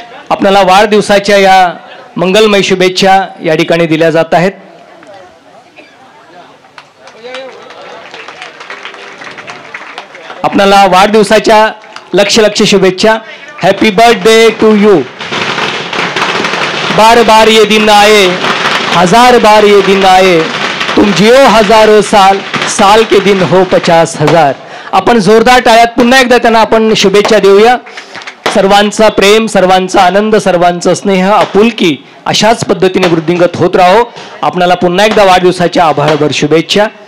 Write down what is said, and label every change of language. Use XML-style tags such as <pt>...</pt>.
<mr>आपल्याला वाढदिवसाच्या या मंगलमय शुभेच्छा या ठिकाणी दिल्या जात आहेत. आपल्याला वाढदिवसाच्या लक्ष शुभेच्छा.</mr> <en>Happy birthday to you.</en> <hi>बार बार ये दिन आए, हजार बार ये दिन आए, तुम जियो हजारों साल, साल के दिन हो 50,000.</hi> <mr>आपण जोरदार टाळ्यात पुन्हा एकदा त्यांना आपण शुभेच्छा देऊया. सर्वांचा प्रेम, सर्वांचा आनंद, सर्वांचा स्नेह, आपुलकी अशाच पद्धतीने वृद्धिंगत होत राहो. आपल्याला पुन्हा एकदा वाढदिवसाच्या आभारभर शुभेच्छा.</mr>